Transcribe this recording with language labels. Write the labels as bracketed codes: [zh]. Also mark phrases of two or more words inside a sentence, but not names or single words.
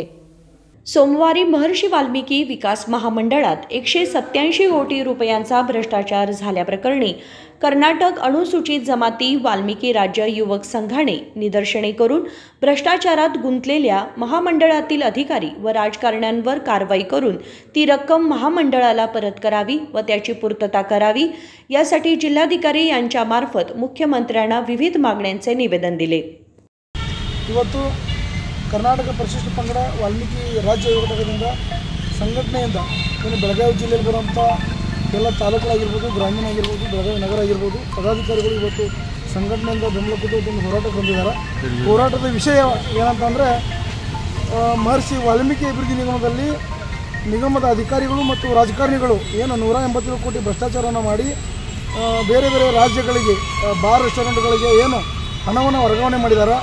[mr] सोमवारी महर्षी वाल्मिकी विकास महामंडळात 187 कोटी रुपयांचा भ्रष्टाचार झाल्याप्रकरणी कर्नाटक अनुसूचित जमाती वाल्मिकी राज्य युवक संघाने निदर्शने करून भ्रष्टाचारात गुंतलेल्या महामंडळातील अधिकारी व राजकारण्यांवर कारवाई करून ती रक्कम महामंडळाला परत करावी व त्याची पूर्तता करावी यासाठी जिल्हाधिकारी यांच्यामार्फत मुख्यमंत्र्यांना विविध मागण्यांचे निवेदन दिले. [kn] ಕರ್ನಾಟಕ ಪರಿಶಿಷ್ಟ ಪಂಗಡ ವಾಲ್ಮೀಕಿ ರಾಜ್ಯ ಯುವಕ ಘಟಕದಿಂದ ಸಂಘಟನೆಯಿಂದ ಬೆಳಗಾವಿ ಜಿಲ್ಲೆಯಲ್ಲಿ ಬರುವಂಥ ಎಲ್ಲ ತಾಲೂಕುಗಳಾಗಿರ್ಬೋದು, ಗ್ರಾಮೀಣ ಆಗಿರ್ಬೋದು, ಬೆಳಗಾವಿ ನಗರ ಆಗಿರ್ಬೋದು, ಪದಾಧಿಕಾರಿಗಳು ಇವತ್ತು ಸಂಘಟನೆಯಿಂದ ಬೆಂಬಲ ಕೊಟ್ಟು ಒಂದು ಹೋರಾಟಕ್ಕೆ ಬಂದಿದ್ದಾರೆ. ಹೋರಾಟದ ವಿಷಯ ಏನಂತಂದರೆ ಮಹರ್ಷಿ ವಾಲ್ಮೀಕಿ ಅಭಿವೃದ್ಧಿ ನಿಗಮದಲ್ಲಿ ನಿಗಮದ ಅಧಿಕಾರಿಗಳು ಮತ್ತು ರಾಜಕಾರಣಿಗಳು ಏನು 187 ಕೋಟಿ ಭ್ರಷ್ಟಾಚಾರವನ್ನು ಮಾಡಿ ಬೇರೆ ಬೇರೆ ರಾಜ್ಯಗಳಿಗೆ [en] bar restaurantಗಳಿಗೆ [kn] ಏನು ಹಣವನ್ನು ವರ್ಗಾವಣೆ ಮಾಡಿದ್ದಾರೆ.